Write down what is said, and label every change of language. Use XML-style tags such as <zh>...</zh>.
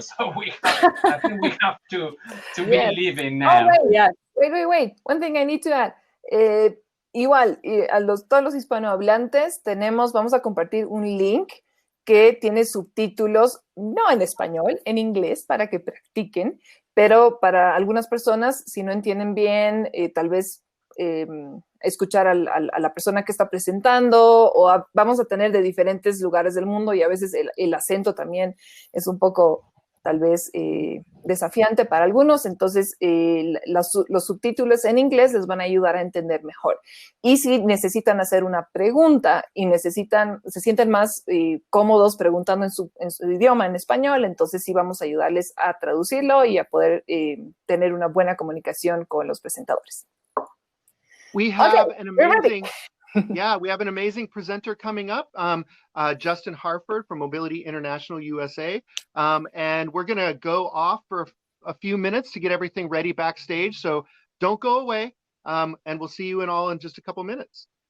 <en>So I think we have to be leaving now. Wait. One thing I need to add.</en> <es>Igual, todos los hispanohablantes vamos a compartir un link que tiene subtítulos, no en español, en inglés, para que practiquen, pero para algunas personas, si no entienden bien, tal vez escuchar a la persona que está presentando, vamos a tener de diferentes lugares del mundo y a veces el acento también es un poco tal vez desafiante para algunos, entonces los subtítulos en inglés les van a ayudar a entender mejor. Y si necesitan hacer una pregunta y se sienten más cómodos preguntando en su idioma, en español, entonces sí vamos a ayudarles a traducirlo y a poder tener una buena comunicación con los presentadores.</es> <en>We have Okay, an amazing, yeah, we have an amazing presenter coming up, Justin Harford from Mobility International USA. And we're going to go off for a few minutes to get everything ready backstage. So don't go away. And we'll see you in just a couple minutes.</en>